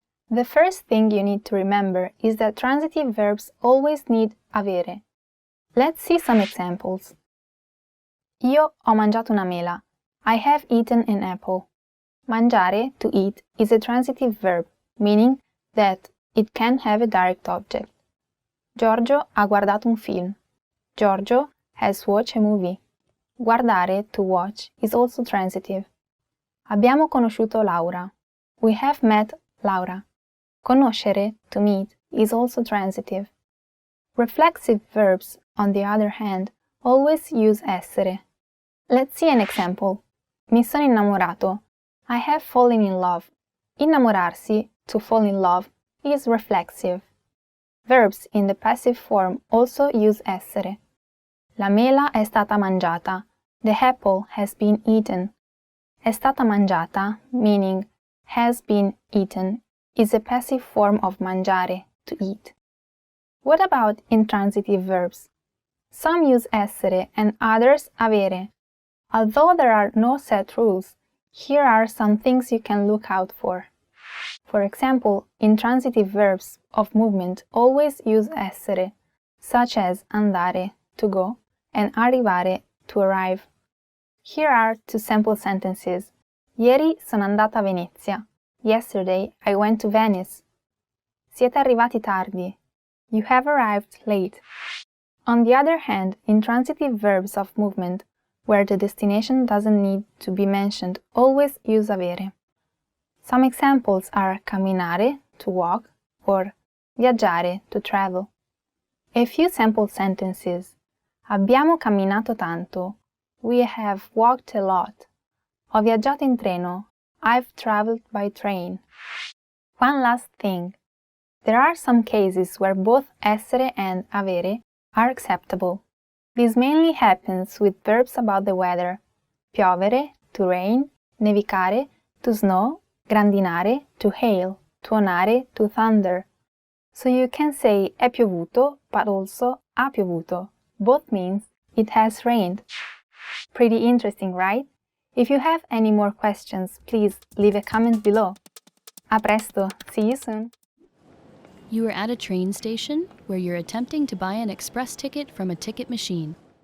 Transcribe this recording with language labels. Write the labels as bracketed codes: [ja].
[en] The first thing you need to remember is that transitive verbs always need avere. Let's see some examples. [it] Io ho mangiato una mela. [en] I have eaten an apple. Mangiare, to eat, is a transitive verb, meaning that it can have a direct object. [it] Giorgio ha guardato un film. [en] Giorgio has watched a movie. Guardare, to watch, is also transitive. [it] Abbiamo conosciuto Laura. [en] We have met Laura. Conoscere, to meet, is also transitive. Reflexive verbs, on the other hand, always use essere. Let's see an example. [it] Mi sono innamorato. [en] I have fallen in love. Innamorarsi, to fall in love, is reflexive. Verbs in the passive form also use essere. [it] La mela è stata mangiata. [en] The apple has been eaten. [it] È stata mangiata, [en] meaning has been eaten, is a passive form of mangiare, to eat. What about intransitive verbs? Some use essere and others avere. Although there are no set rules, here are some things you can look out for. For example, intransitive verbs of movement always use essere, such as andare, to go, and arrivare, to arrive. Here are two sample sentences. [it] Ieri sono andata a Venezia. [en] Yesterday I went to Venice. [it] Siete arrivati tardi. [en] You have arrived late. On the other hand, intransitive verbs of movement, where the destination doesn't need to be mentioned, always use avere. Some examples are camminare, to walk, or viaggiare, to travel. A few sample sentences. [it] Abbiamo camminato tanto. [en] We have walked a lot. [it] Ho viaggiato in treno. [en] I've traveled by train. One last thing. There are some cases where both essere and avere are acceptable. This mainly happens with verbs about the weather. Piovere, to rain, nevicare, to snow, grandinare, to hail, tuonare, to thunder. So you can say [it] è piovuto, [en] but also [it] ha piovuto. [en] Both means it has rained. Pretty interesting, right? If you have any more questions, please leave a comment below. [it] A presto, [en] see you soon! You are at a train station where you're attempting to buy an express ticket from a ticket machine.